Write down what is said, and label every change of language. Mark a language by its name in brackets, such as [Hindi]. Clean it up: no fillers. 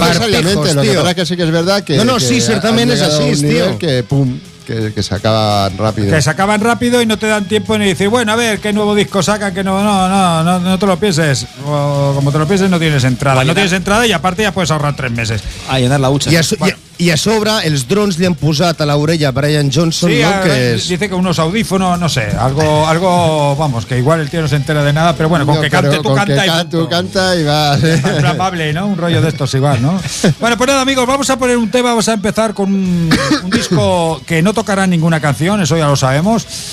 [Spanish] necesariamente, par pijos, tío. Lo que pasa es que sí que es verdad que... No, sí, ciertamente es así, tío. Que pum, que se acaban rápido. Que se acaban rápido y no te dan tiempo ni decir, bueno, a ver, qué nuevo disco sacan, que no te lo pienses. O, como te lo pienses, no tienes entrada. No tienes entrada y aparte ya puedes ahorrar 3 meses. A llenar la hucha. [Catalan] I a sobre, els drons li han posat a l'orella a Brian Johnson, sí, no? Que és... [Spanish] dice que unos audífonos, no sé, algo, vamos, que igual el tío no se entera de nada, pero bueno, con que cante, tú canta y... tú canta y va... Es amable, ¿no? Un rollo de estos igual, ¿no? Bueno, pues nada, amigos, vamos a poner un tema, vamos a empezar con un disco que no tocará ninguna canción, eso ya lo sabemos.